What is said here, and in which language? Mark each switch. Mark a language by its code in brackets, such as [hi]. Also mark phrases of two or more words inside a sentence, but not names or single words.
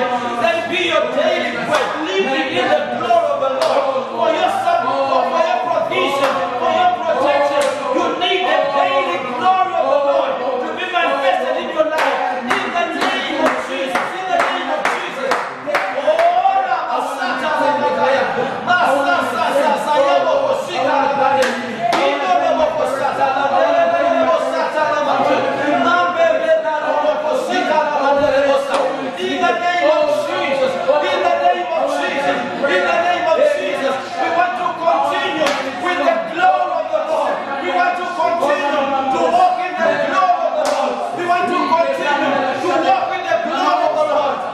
[en] Let it be your daily bread, living in the glory of the Lord. For your support, for your provision, for your protection, you need the daily glory of the Lord to be manifested in your life. In the name of Jesus, in the name of Jesus. Oh, Ramasata Ramakaya, Masasa Sayabo Shika Rabaya, Ino Raboko Sata Rabaya, Sata Rabaya, Mambebe Raboko Shika Rabaya. In the name of Jesus, in the name of Jesus, in the name of Jesus, we want to continue with the glory of the Lord. We want to continue to walk in the glory of the Lord. We want to continue to walk in the glory of the Lord.